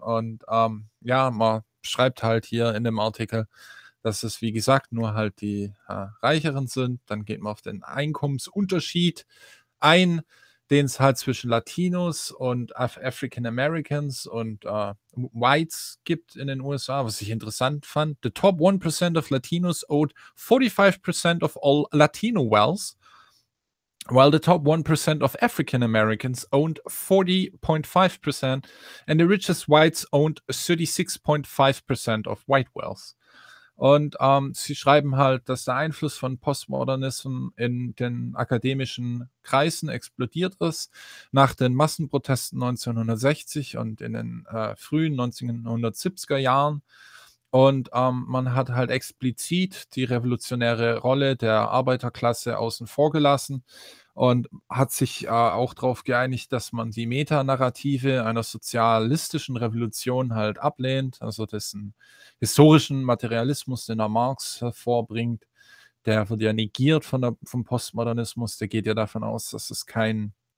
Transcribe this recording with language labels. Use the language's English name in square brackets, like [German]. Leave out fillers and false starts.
[German] Und ja, man schreibt halt hier in dem Artikel, dass es, wie gesagt, nur halt die Reicheren sind. Dann geht man auf den Einkommensunterschied ein, den es halt zwischen Latinos und African Americans und Whites gibt in den USA, was ich interessant fand. [English] The top 1% of Latinos owed 45% of all Latino wealth, while the top 1% of African Americans owned 40.5% and the richest whites owned 36.5% of white wealth. [German] Und sie schreiben halt, dass der Einfluss von Postmodernism in den akademischen Kreisen explodiert ist. Nach den Massenprotesten 1960 und in den frühen 1970er Jahren. Und man hat halt explizit die revolutionäre Rolle der Arbeiterklasse außen vor gelassen und hat sich auch darauf geeinigt, dass man die Metanarrative einer sozialistischen Revolution halt ablehnt, also dessen historischen Materialismus, den er Marx hervorbringt, der wird ja negiert vom Postmodernismus, der geht ja davon aus, dass es kein